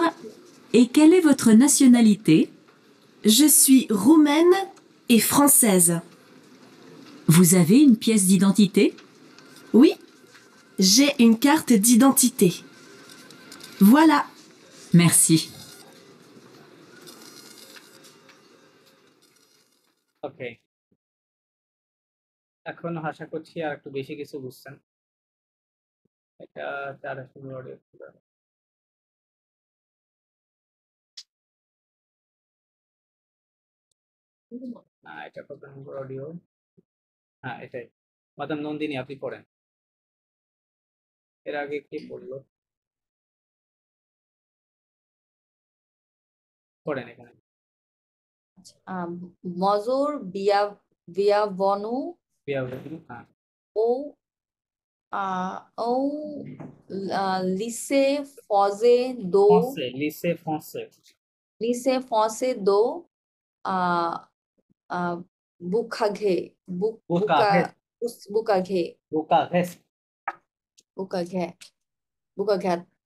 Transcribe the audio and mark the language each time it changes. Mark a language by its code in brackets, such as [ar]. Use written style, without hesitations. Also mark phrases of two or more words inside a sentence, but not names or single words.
[fr] Et quelle est votre nationalité? Je suis roumaine et française. Vous avez une pièce d'identité? Oui, j'ai une carte d'identité. Voilà, Merci. [bn] ওকে, এখন আশা করছি আর একটু বেশি কিছু বুঝছেন। এটা 4 নম্বর অডিও ছিল। এটা কত নম্বর অডিও? হ্যাঁ, এটাই। মাদাম নন্দিনী, আপনি পড়েন। এর আগে কে পড়লো? পড়েন এখানে। মজর বিয়া বিয়াবনু বিয়াবরী, হ্যাঁ। [fr] ও au lycée français do français, lycée français. lycée français do Bukhage Bucarest, Bukhage Bucarest. Bukhage Bukhage